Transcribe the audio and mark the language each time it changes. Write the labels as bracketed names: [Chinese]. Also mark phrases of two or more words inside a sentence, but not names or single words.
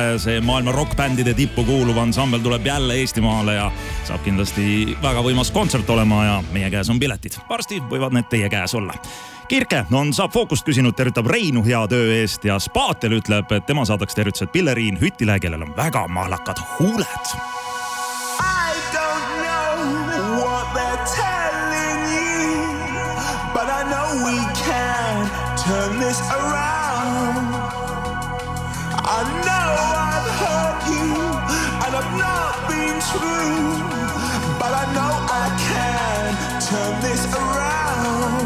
[Estonian] See maailma rockbändide tippu kuuluv ansambel tuleb jälle Eestimaale ja saab kindlasti väga võimas kontsert olema ja meie käes on piletid. Varsti võivad need teie käes olla. Kirke on Saab Fookust küsinud, tervitab Reinu hea töö eest ja Spaatel ütleb, et tema saadaks tervitused Pilleriin Hütile, kellel on väga mahlakad huuled. [English] Turn this around. I know I've hurt you and I've not been true, but I know I can turn this around.